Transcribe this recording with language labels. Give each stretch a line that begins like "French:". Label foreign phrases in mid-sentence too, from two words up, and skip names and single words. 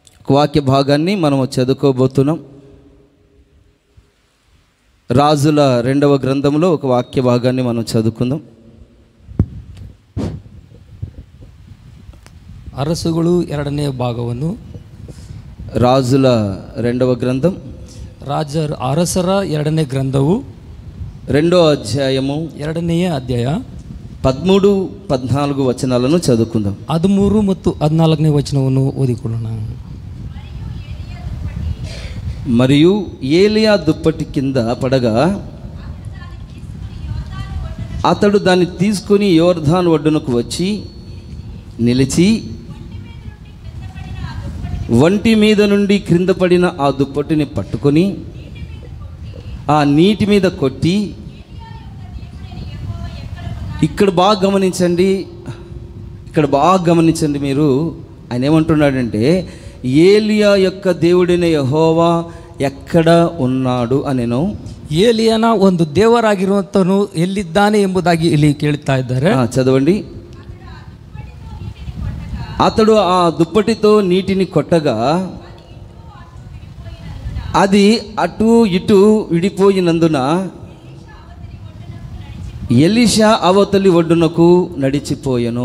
Telugu: వాక్య భాగాన్ని మనము చదువుకోబోతున్నాం. రాజుల 2వ గ్రంథంలో ఒక వాక్య భాగాన్ని మనం చదువుకుందాం.
Kannada: ಅರಸುಗಳು 2ನೇ ಭಾಗವನ್ನು
Telugu: రాజుల 2వ గ్రంథం
Kannada: ಅರಸರ 2ನೇ ಗ್ರಂಥವು
Telugu: 2వ అధ్యాయము
Kannada: 2ನೇ ಅಧ್ಯಾಯ
Telugu: 13-14 వచనాలను చదువుకుందాం.
Kannada: 13 ಮತ್ತು 14ನೇ ವಚನವನ್ನು ಓದಿಕೊಳ್ಳೋಣ.
Telugu: మరియు ఏలియా దుప్పటి కింద పడగా అతడు దాన్ని తీసుకొని యోర్దాను ఒడ్డునకు వచ్చి నిలిచి వంటి మీద నుండి క్రింద పడిన ఆ దుప్పటిని పట్టుకొని ఆ నీటి మీద కొట్టి, ఇక్కడ బాగా గమనించండి మీరు. ఆయన ఏమంటున్నాడంటే, ఏలియా యొక్క దేవుడైన యెహోవా ఎక్కడ ఉన్నాడు అనేను.
Kannada: ಏಲಿಯನ ಒಂದು ದೇವರಾಗಿರುವಂತನು ಎಲ್ಲಿದ್ದಾನೆ ಎಂಬುದಾಗಿ ಇಲ್ಲಿ ಕೇಳ್ತಾ ಇದ್ದಾರೆ.
Telugu: చదవండి. అతడు ఆ దుప్పటితో నీటిని కొట్టగా అది అటు ఇటు విడిపోయినందున ఎలీషా అవతలి ఒడ్డునకు నడిచిపోయెను.